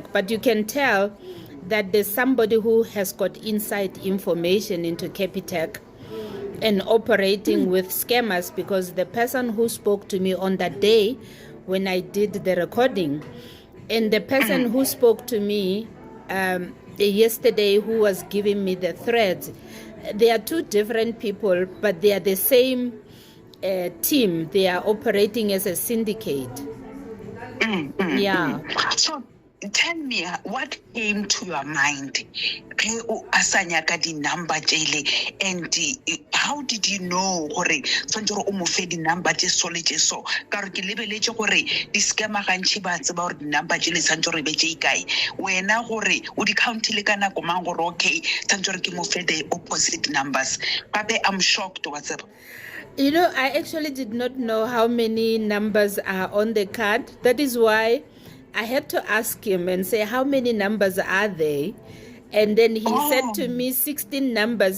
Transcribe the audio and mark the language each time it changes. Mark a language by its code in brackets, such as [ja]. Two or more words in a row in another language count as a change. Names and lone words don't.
[en] But you can tell that there's somebody who has got inside information into Capitec and operating with scammers, because the person who spoke to me on that day when I did the recording, and the person who spoke to me yesterday who was giving me the threads, they are 2 different people, but they are the same team. They are operating as a syndicate. Yeah. So tell me, what came to your mind? [nso] Asanyaka di number jele, [en] and how did you know [nso] gore tshwanetse o mo fe di number tse sole tse so ka re ke lebeletse gore di scammer gantši ba tseba gore di number jele tshwanetse re be tse kae wena gore o di countile ka nako mang gore okay tshwanetse gore ke mo fe [en] the opposite numbers [nso] gape [en] I'm shocked what's up. You know, I actually did not know how many numbers are on the card. That is why I had to ask him and say, how many numbers are they? And then he said to me 16 numbers.